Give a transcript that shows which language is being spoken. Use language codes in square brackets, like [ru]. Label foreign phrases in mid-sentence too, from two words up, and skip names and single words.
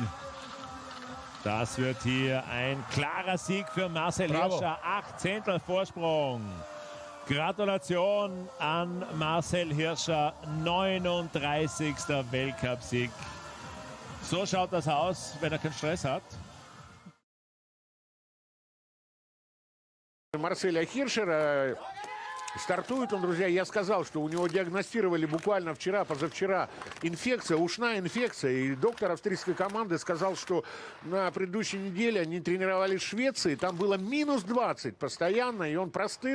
[de] Das wird hier ein klarer Sieg für Marcel Hirscher. 8 Zehntel Vorsprung. Gratulation an Marcel Hirscher. 39. Weltcupsieg. So schaut das aus, wenn er keinen Stress hat. [ru] Марселя Хиршера стартует он, друзья, я сказал, что у него диагностировали буквально вчера, позавчера инфекция, ушная инфекция. И доктор австрийской команды сказал, что на предыдущей неделе они тренировались в Швеции, там было минус 20 постоянно, и он простыл.